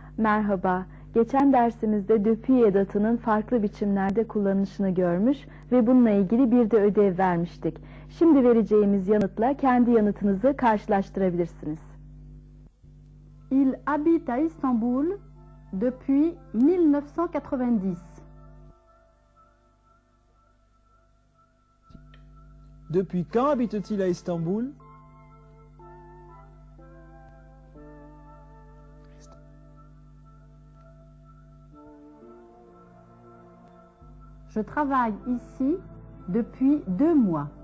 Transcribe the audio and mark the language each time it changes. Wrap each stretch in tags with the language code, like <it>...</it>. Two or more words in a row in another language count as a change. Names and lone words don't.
<tr>Merhaba. Geçen dersimizde depuis edatının farklı biçimlerde kullanışını görmüş ve bununla ilgili bir de ödev vermiştik. Şimdi vereceğimiz yanıtla kendi yanıtınızı karşılaştırabilirsiniz.</tr> <fr>Il habite à Istanbul depuis 1990. Depuis quand habite-t-il à Istanbul? Je travaille ici depuis 2 mois.</fr>